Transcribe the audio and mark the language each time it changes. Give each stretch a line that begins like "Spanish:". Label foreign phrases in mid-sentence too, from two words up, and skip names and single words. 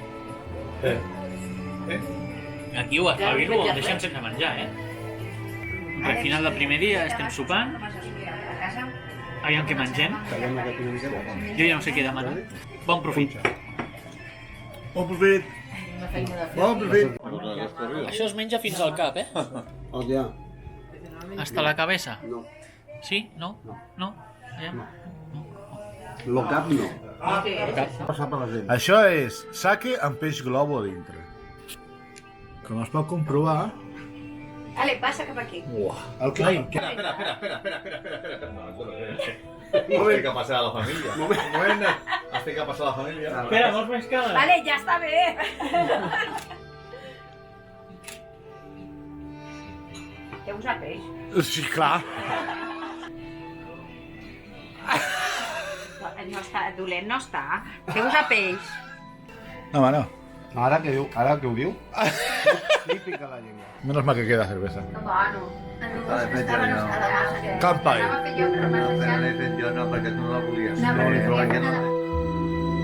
Catalan: Aquí ho deixen sense menjar, Al final del primer dia estem sopant, aviam què mengem. Jo ja no sé què demanar. Bon profit. Bon profit. Bon profit. Això es menja fins al cap, Hòstia.
Spanish: Hasta la cabeza.
Catalan: No. Sí? No? No? Ja? Lo cap no. Passar per la gent. Això és sake amb peix globo a dintre. Com es pot comprovar... Ale, passa cap aquí. El que...
Spanish: Espera. Has que pasar a la familia. Has que pasar a la familia.
Catalan: Espera, vols més cala? Vale, ja està bé. Té un peix. Sí, clar. No està, dolent no està. Té un peix. No, home, no. Ara que ho diu, li pica la llengua.
Spanish: Menos mal que queda cerveza. Bueno. Campai. No, pero le dicen yo no, porque tú no la volías. No,